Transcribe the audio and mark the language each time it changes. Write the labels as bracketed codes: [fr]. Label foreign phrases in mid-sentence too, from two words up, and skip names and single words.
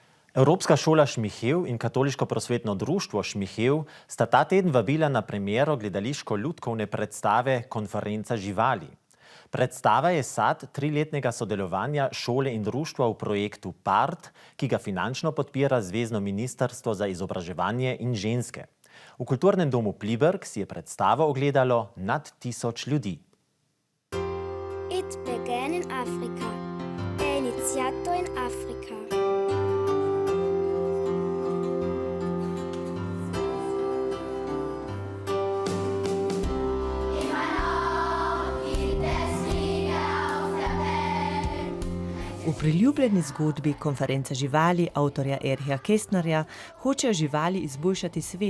[sl] Evropska šola Šmihev in Katoliško prosvetno društvo Šmihev sta ta teden vabila na premiero gledališko-ljudkovne predstave Konferenca živali. Predstava je sad 3-letnega sodelovanja šole in društva v projektu PART, ki ga finančno podpira Zvezno ministrstvo za izobraževanje in ženske. V kulturnem domu Pliberk si je predstavo ogledalo nad 1000 ljudi. [en] It began in Africa. [it] È iniziato in Africa. [sl] V priljubljeni zgodbi Konferenca živali avtorja Ericha Kästnerja hočejo živali izboljšati svet.